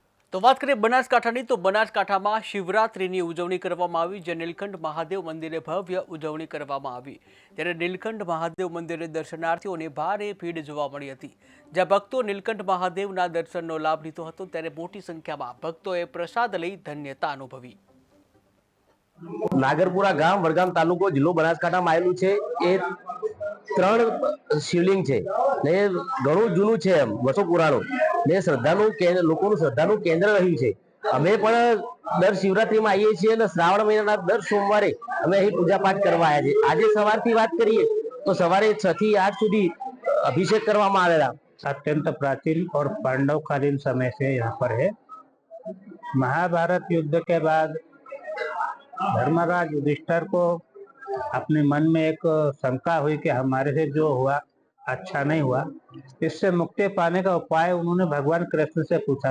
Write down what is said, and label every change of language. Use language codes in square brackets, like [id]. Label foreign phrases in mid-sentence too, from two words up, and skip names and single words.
[gu] તો વાત કરીએ બનાસકાંઠાની તો બનાસકાંઠામાં શિવરાત્રિની ઉજવણી કરવામાં આવી, જે નીલકંઠ મહાદેવ મંદિરે ભવ્ય ઉજવણી કરવામાં આવી। ત્યારે નીલકંઠ મહાદેવ મંદિરે દર્શનાર્થીઓની ભારે ભીડ જોવા મળી હતી। જ્યાં ભક્તો નીલકંઠ મહાદેવના દર્શનનો લાભ લીધો હતો, ત્યારે મોટી સંખ્યામાં ભક્તોએ પ્રસાદ લઈ ધન્યતા અનુભવી। નાગરપુરા ગામ વડગામ તાલુકો જિલ્લો બનાસકાંઠામાં આવેલું છે। એ ત્રણ શિવલિંગ છે ને ઘણું જૂનું છે, વર્ષો પુરાણું ને શ્રદ્ધાનું કેન્દ્ર, લોકોનું શ્રદ્ધાનું કેન્દ્ર રહ્યું છે। અમે પણ દર શિવરાત્રીમાં આવીએ છીએ અને શ્રાવણ મહિનાના દર સોમવારે અમે અહીં પૂજા પાઠ કરવા આવ્યા છીએ। આજે સવારથી વાત કરીએ તો સવારે 6 થી 8 સુધી अभिषेक કરવામાં आवेला। [hi] अत्यंत प्राचीन और पांडवकालीन समय से यहाँ पर है। महाभारत युद्ध के बाद धर्मराज युधिष्ठिर को अपने मन में एक शंका हुई कि हमारे से जो हुआ अच्छा नहीं हुआ, इससे मुक्ति पाने का उपाय उन्होंने भगवान कृष्ण से पूछा।